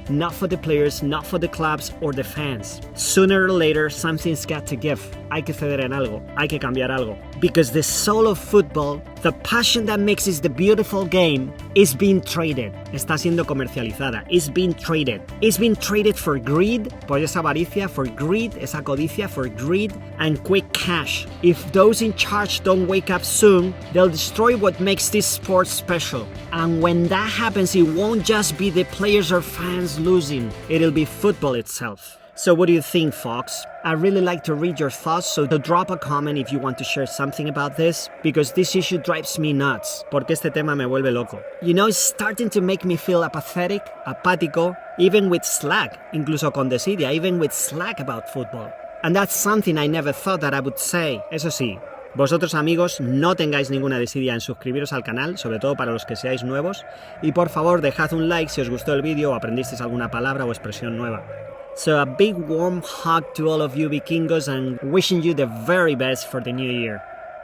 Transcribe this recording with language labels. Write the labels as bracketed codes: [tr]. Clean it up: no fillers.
[en] Not for the players, not for the clubs or the fans. Sooner or later, something's got to give. [es] Hay que ceder en algo, hay que cambiar algo. [en] Because the soul of football, the passion that makes it the beautiful game, is being traded. [es] Está siendo comercializada. [en] It's being traded. It's being traded for greed, [es] por esa avaricia, [en] for greed, [es] esa codicia, [en] for greed, and quick cash. If those in charge don't wake up soon, they'll destroy what makes this sport special. And when that happens, it won't just be the players or fans losing, it'll be football itself. So what do you think, Fox? I'd really like to read your thoughts, so drop a comment if you want to share something about this, because this issue drives me nuts, [es] porque este tema me vuelve loco. [en] You know, it's starting to make me feel apathetic, [es] apático, [en] even with slack, [es] incluso con desidia, [en] even with slack about football. And that's something I never thought that I would say. [es] Eso sí, vosotros amigos, no tengáis ninguna desidia en suscribiros al canal, sobre todo para los que seáis nuevos, y por favor dejad un like si os gustó el vídeo o aprendisteis alguna palabra o expresión nueva. [en] So a big warm hug to all of you Vikingos and wishing you the very best for the new year.